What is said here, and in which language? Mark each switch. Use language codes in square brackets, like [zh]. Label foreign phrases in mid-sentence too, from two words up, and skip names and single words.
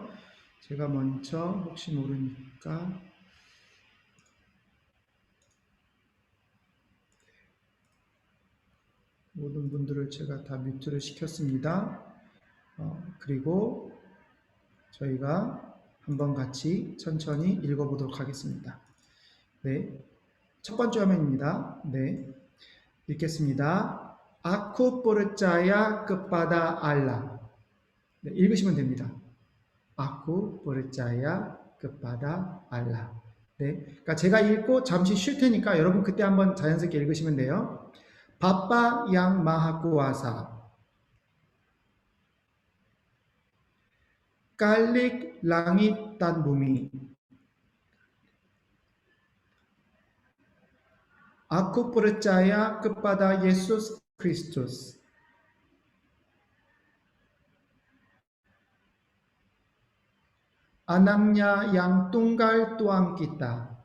[ko] 제가 먼저 혹시 모르니까 모든 분들을 제가 다 뮤트를 시켰습니다. 그리고 저희가 한번 같이 천천히 읽어보도록 하겠습니다. 네, 첫 번째 화면입니다. 네, 읽겠습니다. [id] Aku percaya kepada Allah. [ko] 네, 읽으시면 됩니다. [id] Aku percaya kepada Allah. [ko] 네, 그러니까 제가 읽고 잠시 쉴 테니까 여러분 그때 한번 자연스럽게 읽으시면 돼요. [id] Bapa yang Maha Kuasa, Khalik langit dan bumi. Aku percaya kepada Yesus Kristus, Anaknya yang tunggal Tuhan kita,